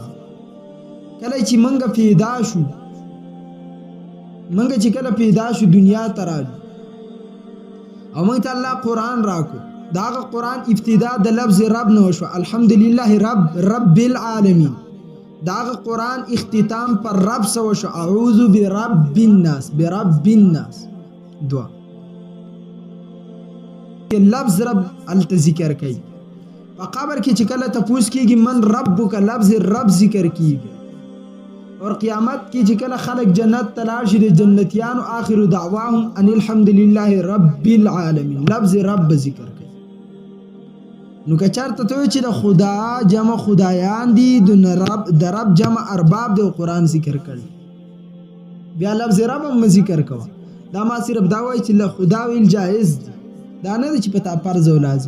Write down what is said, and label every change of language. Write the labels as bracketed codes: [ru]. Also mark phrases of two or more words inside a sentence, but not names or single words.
[ps] کله چې موږ پیدا شو، موږ چې کله پیدا شو دنیا ته رالو او موږ ته الله قرآن راکو، دا هغه قرآن ابتدا د لفظ رب نه وشوه، [ar] الحمدلله رب العالمین. [ps] دا هغه قرآن اختتام پر رب سه وشو، [ar] اعوذ برب الناس، برب الناس. [ps] دعا لفظ رب الته ذکر کوي. په قبر کې چې کله تپوس کېږي [ar] من ربک، [ps] لفظ رب ذکر کېږي. اور قیامت کې چې کله خلق جنت ته لاړ شي د جنتیانو [ar] آخر دعواهم ان الحمد لله رب العالمین، [ps] لفظ رب ذکر کوي. نو که چېرته ته وایې چې د خدا جمع خدایان دي، د رب جمع ارباب دی، قرآن ذکر کړي، بیا لفظ رب هم ذکر کوه. دا ما صرف دا وایي چې له خدا ویل جایز دی، دا نه دی چې په تا فرض او لازم.